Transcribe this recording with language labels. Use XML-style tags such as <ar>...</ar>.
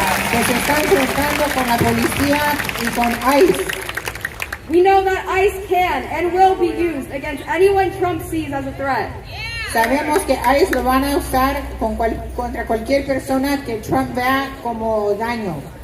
<es>Que se están enfrentando con la policía y con ICE.</es> <en>We know that ICE can and will be used against anyone Trump sees as a threat.</en> <es>Sabemos que ICE lo van a usar contra cualquier persona que Trump vea como daño.</es>